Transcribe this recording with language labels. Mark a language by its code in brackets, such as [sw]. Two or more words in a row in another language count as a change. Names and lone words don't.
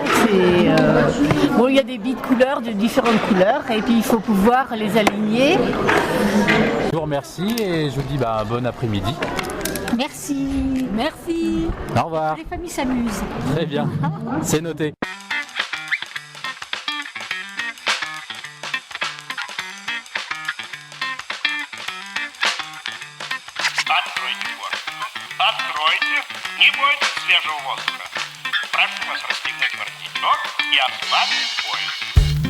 [fr] Bon, il y a des billes de couleurs, de différentes couleurs, et puis il faut pouvoir les aligner. Je vous remercie et je vous dis bon après-midi. Merci. Au revoir. Les familles s'amusent. Très bien, c'est noté. [ru] Откройте форточку. Откройте. Не бойтесь свежего воздуха. Прошу вас расстегнуть воротничок и ослабить пояс.